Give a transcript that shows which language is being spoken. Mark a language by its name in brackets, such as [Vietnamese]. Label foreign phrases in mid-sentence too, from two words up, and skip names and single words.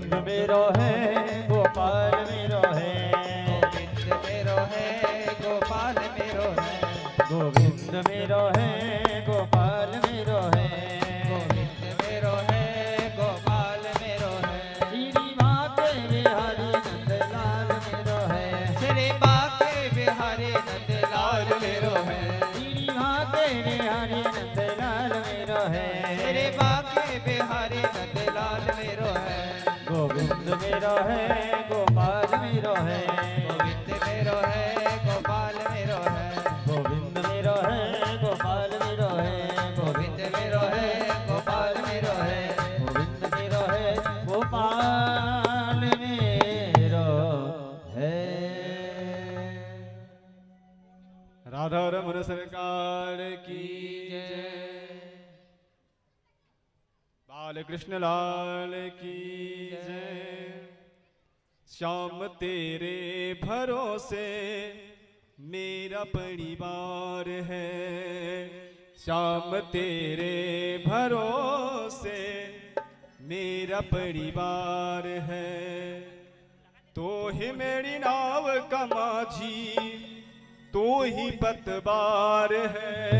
[Braj] मेरो है गोपाल मेरो है, गोविंद मेरो है गोपाल मेरो है, गोविंद मेरो है गोपाल मेरो है, गोविंद मेरो है गोपाल मेरो है, श्री बाके बिहारी नंदलाल मेरो है, श्री बाके बिहारी नंदलाल मेरो है, श्री बाके बिहारी नंदलाल मेरो है, श्री बाके बिहारी नंदलाल मेरो है, गोविंद मेरो है गोपाल मेरो है, गोविंद मेरो है गोपाल मेरो है, गोविंद मेरो है गोपाल मेरो है, गोविंद मेरो है गोपाल मेरो है, गोविंद मेरो है गोपाल मेरो है। [Hindi] राधा रमन सरकार की जय, बाल कृष्ण लाल की जय। श्याम तेरे भरोसे मेरा परिवार है, श्याम तेरे भरोसे मेरा परिवार है, तो ही मेरी नाव का माझी, तू ही पतवार है।